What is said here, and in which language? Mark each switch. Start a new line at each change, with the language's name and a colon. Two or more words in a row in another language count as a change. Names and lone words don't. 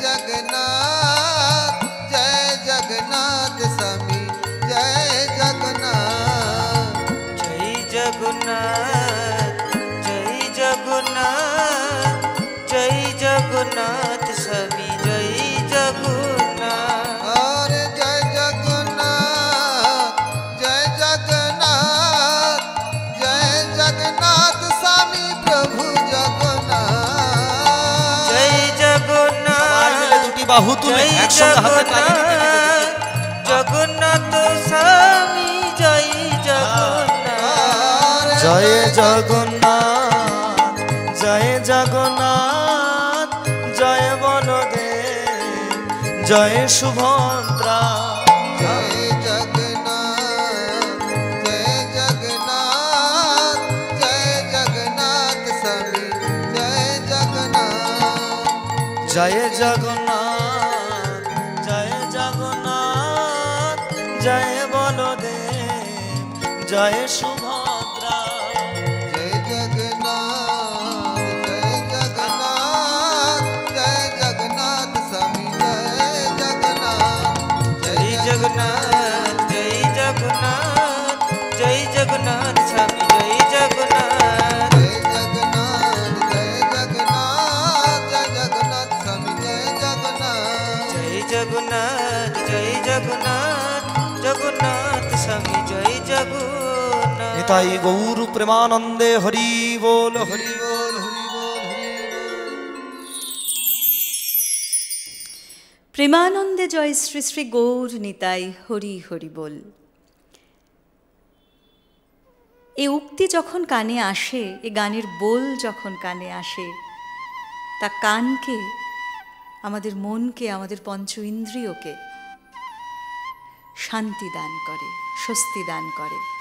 Bangla: জগন্নাথ, জয় জগন্নাথ স্বামী জয় জগন্নাথ। জয় জগন্নাথ, জয় জগন্নাথ, জয় জগন্নাথ স্বামী জয় জগন্নাথ।
Hindi: और जय जगन्नाथ, जय जगन्नाथ, जय जगन्नाथ स्वामी प्रभु जगन्नाथ।
Bangla: জয় সবাই মিলে জগন্নাথ, দুটি বাহু তুলে জয় একসঙ্গে হাতে তালি দিতে দিতে জগন্নাথ, জগন্নাথ স্বামী জয় জগন্নাথ। জয় জগন্নাথ, জয় জগন্নাথ, জয় বলদেব, জয় সুভদ্রা।
Hindi: जय जगन्नाथ, जय जगन्नाथ, जय जगन्नाथ स्वामी जय जगन्नाथ।
Bangla: জয় জগন্নাথ, জয় জগন্নাথ, জয় বলদেব, জয় সুভদ্রা।
Hindi: जय जगन्नाथ, जय जगन्नाथ, जय जगन्नाथ स्वामी जय जगन्नाथ।
Bangla: জয় জগন্নাথ, জয় জগন্নাথ, জয় জগন্নাথ স্বামী জয় জগন্নাথ।
Hindi: जय जगन्नाथ, जय जगन्नाथ, जय जगन्नाथ स्वामी जय जगन्नाथ।
Bangla: জয় জগন্নাথ, জয় জগন্নাথ, জগন্নাথ স্বামী জয় জগন্নাথ। নিতাই গৌর প্রেমানন্দে হরি বল হরি
Hindi: हरि बोल, हरि बोल, हरि बोल।
Bangla: প্রেমানন্দে জয় শ্রী শ্রী গৌর নিতাই হরি হরি বল। এ উক্তি যখন কানে আসে, এ গানের বোল যখন কানে আসে, তা কানকে, আমাদের মনকে, আমাদের পঞ্চ ইন্দ্রিয়কে শান্তি দান করে, স্বস্তি দান করে।